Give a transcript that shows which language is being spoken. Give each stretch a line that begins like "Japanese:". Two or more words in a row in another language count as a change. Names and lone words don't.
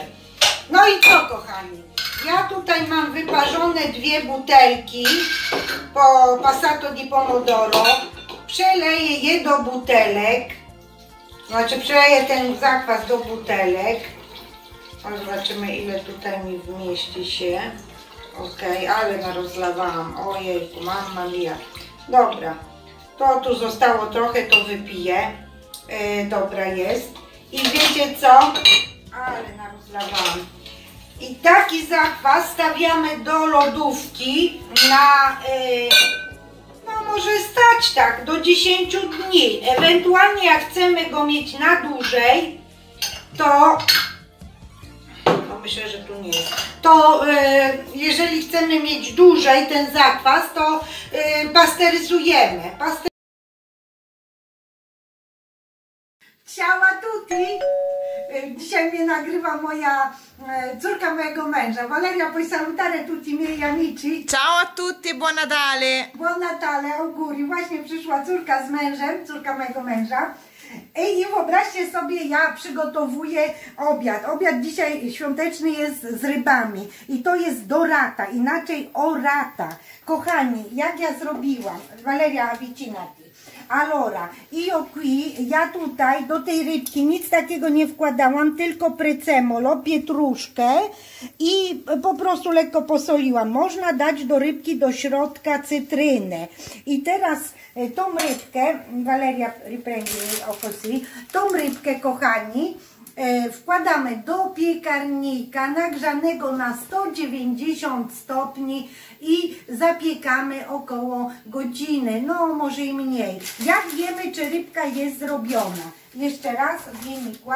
Polish: No i co, kochani? Ja tutaj mam wyparzone 2 butelki po Passato di Pomodoro. Przeleję je do butelek. Znaczy przeleję ten zakwas do butelek. Zobaczymy ile tutaj mi wmieści się. Ok, ale narozlawałam. Ojejku,
Italian: mamma mia.
Polish: Dobra, to tu zostało trochę, to wypiję. Dobra jest. I wiecie co? Ale narozlawałam. I taki zakwas stawiamy do lodówki na, no może stać tak, do 10 dni. Ewentualnie jak chcemy go mieć na dłużej, to, no myślę, że tu nie jest, to jeżeli chcemy mieć dłużej ten zakwas, to pasteryzujemy.
Italian: Ciao a tutti!
Polish: Dzisiaj mnie nagrywa moja córka mojego męża.
Italian: Valeria, puoi salutare tutti i miei amici? Ciao a tutti, buon Natale! Buon Natale, auguri.
Polish: Właśnie przyszła córka z mężem, córka mojego męża. I wyobraźcie sobie, ja przygotowuję obiad. Obiad dzisiaj świąteczny jest z rybami. I to jest dorata, inaczej orata. Kochani, jak ja zrobiłam?
Italian: Valeria, avvicinati. Allora, io qui,
Polish: ja tutaj do tej rybki nic takiego nie wkładałam, tylko prezzemolo, pietruszkę i po prostu lekko posoliłam. Można dać do rybki do środka cytrynę. I teraz tą rybkę,
Italian: Valeria riprendi o così,
Polish: tą rybkę, kochani, wkładamy do piekarnika nagrzanego na 190 stopni i zapiekamy około godziny, no może i mniej. Jak wiemy, czy rybka jest zrobiona? Jeszcze raz, wynikła.